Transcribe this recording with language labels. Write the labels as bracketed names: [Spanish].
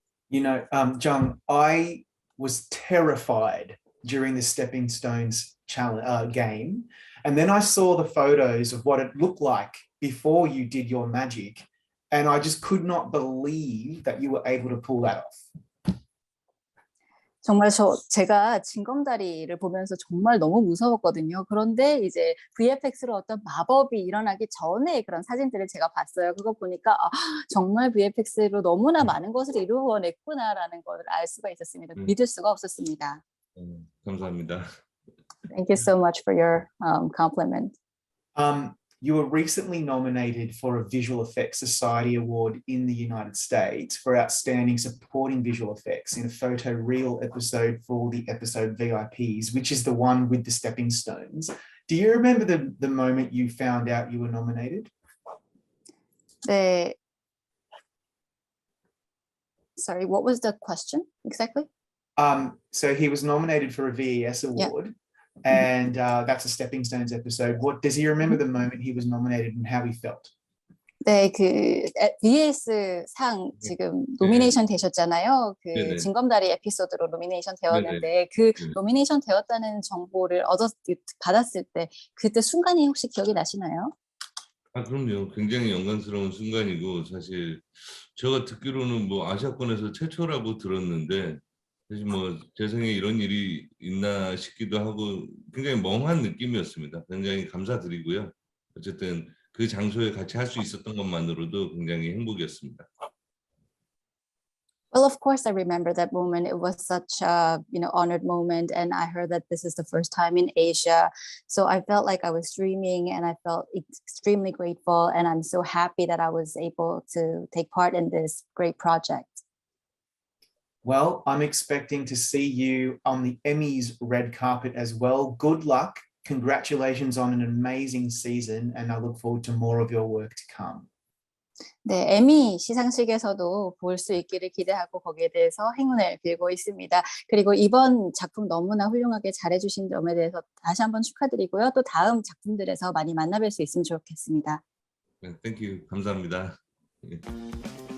[English] Jung, I was terrified during the Stepping Stones challenge game, and then I saw the photos of what it looked like before you did your magic, and I just could not believe that you were able to pull that off. [Korean] 정말 제가 징검다리를 보면서 정말 너무 무서웠거든요. 그런데 이제 VFX로 어떤 마법이 일어나기 전에 그런 사진들을 제가 봤어요. 그거 보니까 정말 VFX로 너무나 많은 것을 이루어냈구나라는 걸 알 수가 있었습니다. 믿을 수가 없었습니다. 감사합니다. [English] Thank you so much for your compliment. You were recently nominated for a Visual Effects Society Award in the United States for Outstanding Supporting Visual Effects in a photo reel episode for the episode VIPs, which is the one with the stepping stones. Do you remember the moment you found out you were nominated? Sorry, what was the question exactly? So he was nominated for a VES award. Yeah. And that's a Stepping Stones episode. What does he remember the moment he was nominated and how he felt? [Korean] 네, 그 VS 상 지금 노미네이션 되셨잖아요. 그 징검다리 에피소드로 노미네이션 되었는데 그 노미네이션 되었다는 정보를 받았을 때 그때 순간이 혹시 기억이 나시나요? 그럼요. 굉장히 영광스러운 순간이고 사실 제가 듣기로는 뭐 아시아권에서 최초라고 들었는데 사실 뭐 제 생에 이런 일이 있나 싶기도 하고 굉장히 멍한 느낌이었습니다. 굉장히 감사드리고요. 어쨌든 그 장소에 같이 할 수 있었던 것만으로도 굉장히 행복이었습니다. [English] Well, of course, I remember that moment. It was such a honored moment, and I heard that this is the first time in Asia. So I felt like I was dreaming, and I felt extremely grateful, and I'm so happy that I was able to take part in this great project. Well, I'm expecting to see you on the Emmys red carpet as well. Good luck. Congratulations on an amazing season, and I look forward to more of your work to come. [Korean] 네, 에미 시상식에서도 볼 수 있기를 기대하고 거기에 대해서 행운을 빌고 있습니다. 그리고 이번 작품 너무나 훌륭하게 잘해주신 점에 대해서 다시 한번 축하드리고요. 또 다음 작품들에서 많이 만나뵐 수 있으면 좋겠습니다. [English] Thank you. [Korean] 감사합니다.